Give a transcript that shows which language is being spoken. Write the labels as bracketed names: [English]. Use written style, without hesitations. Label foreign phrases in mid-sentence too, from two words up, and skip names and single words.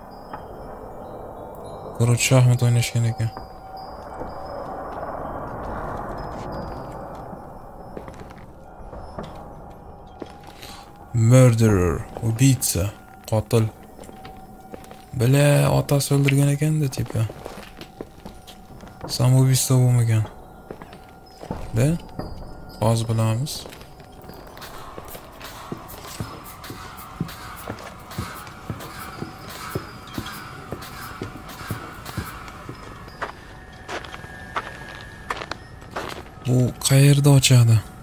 [Uzbek] Короче, шахмат ойнашкан экен. Murderer, убийца, qotil. [Russian] Бля, [Uzbek] otasi o'ldirgan ekan-da, tipa. Samoubiyство bo'lmagan. Da? Hozir bilamiz. Bu qayerda ochadi?